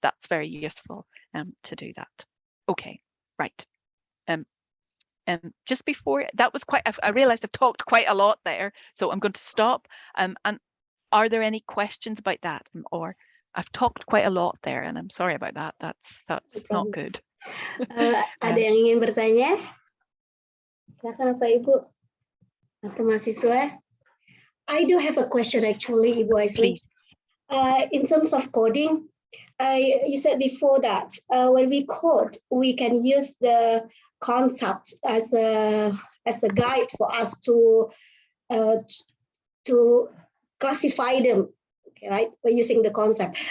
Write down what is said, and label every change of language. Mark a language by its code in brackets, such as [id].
[en] That's very useful to do that. Okay, right. Just before, that was quite, I realized I've talked quite a lot there, so I'm going to stop. And are there any questions about that? Or I've talked quite a lot there, and I'm sorry about that. That's not good. [id] Ada yang ingin bertanya? Silakan Bapak Ibu atau mahasiswa. [en] I do have a question actually, Ibu Aisley. In terms of coding, you said before that when we code, we can use the concept as a guide for us to classify them, okay, right? By using the concept.